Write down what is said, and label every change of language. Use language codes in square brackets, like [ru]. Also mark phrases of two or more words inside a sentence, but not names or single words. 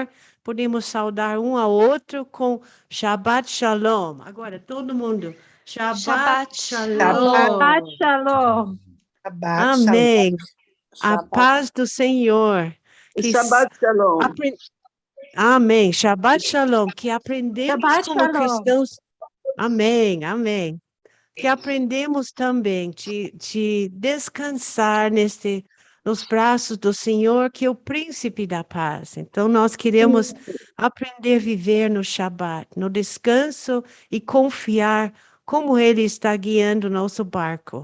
[pt] Podemos saudar um ao outro com [he] שבת שלום. [pt] Agora, todo mundo. [he] שבת שלום. שבת שלום. [pt] Amém. A paz do Senhor. [he] שבת שלום. Amém. שבת שלום. [pt] Que aprendemos Shabbat como Shalom. cristãos. Amém. Amém. Que aprendemos também de descansar nos braços do Senhor, que é o príncipe da paz. Então, nós queremos aprender a viver no Shabat, no descanso e confiar como Ele está guiando o nosso barco.